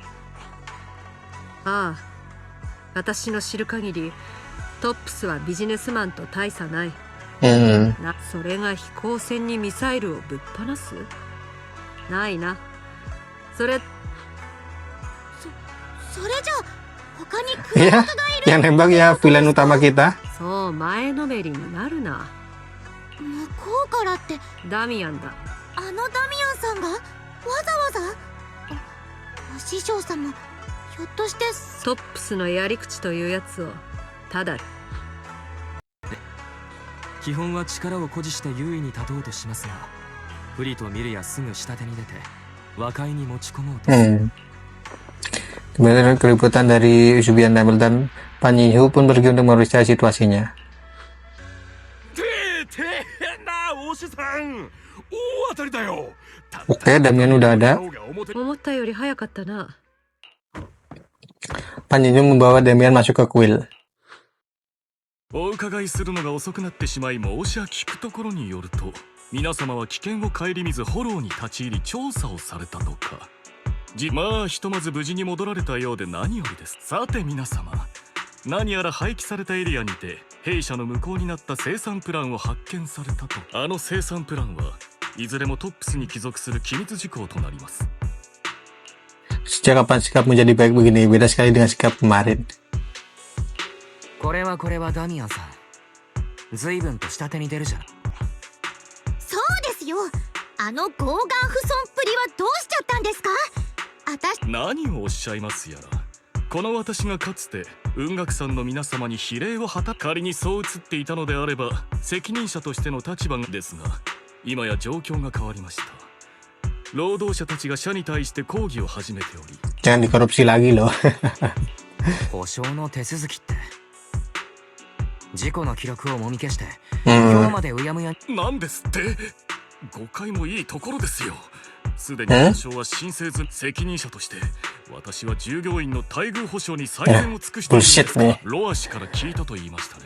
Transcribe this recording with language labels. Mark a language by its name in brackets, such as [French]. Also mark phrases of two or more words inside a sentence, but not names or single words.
[Japanese] ああ、私の知る限りトップスはビジネスマンと大差ない。それが飛行船にミサイルをぶっ放す？ないな。それじゃ他に黒 [Indonesian] Iya, yang nembak ya villain utama kita. [Japanese] そう前のめりになるな。向こうからって、ダミアンだ。あのダミアンさんがわざわざ。お師匠様、ひょっとして。トップスのやり口というやつをただ基本は力を誇示して優位に立とうとしますが、不利と見るやすぐ下手に出て和解に持ち込もうとする。 [Indonesian] Kemudian keributan dari Zubian Temple dan Pan Yinhu pun pergi untuk memeriksa situasinya. Oke, Damian udah ada. [Japanese] 思ったより早かったな。 [Indonesian] Pan Yinhu membawa Damian masuk ke kuil. [Japanese] お伺いするのが遅くなってしまい申し訳聞くところによると、皆様は危険を顧みずフォローに立ち入り調査をされたとか。まあひとまず無事に戻られたようで何よりです。さて皆様、何やら廃棄されたエリアにて弊社の無効になった生産プランを発見されたと。あの生産プランはいずれもトップスに帰属する機密事項となります。 [Indonesian] Sejak kapan sikap menjadi baik begini? Beda sekali dengan sikap kemarin. [Japanese] これはダミアンさん、随分と下手に出るじゃん。そうですよ。あのゴーガン不損っぷりはどうしちゃったんですか。何をおっしゃいますやら。この私がかつて雲岳さんの皆様に非礼を果た仮にそう映っていたのであれば責任者としての立場ですが、今や状況が変わりました。労働者たちが社に対して抗議を始めており。 [Indonesian] Jangan dikorupsi lagi loh. [Japanese] 保証の手続きって事故の記録をもみ消して今日までうやむや。なんですって。誤解もいいところですよ。すでに保証は申請済み。責任者として私は従業員の待遇保障に最善を尽くしているんですが、ロア氏から聞いたと言いましたね。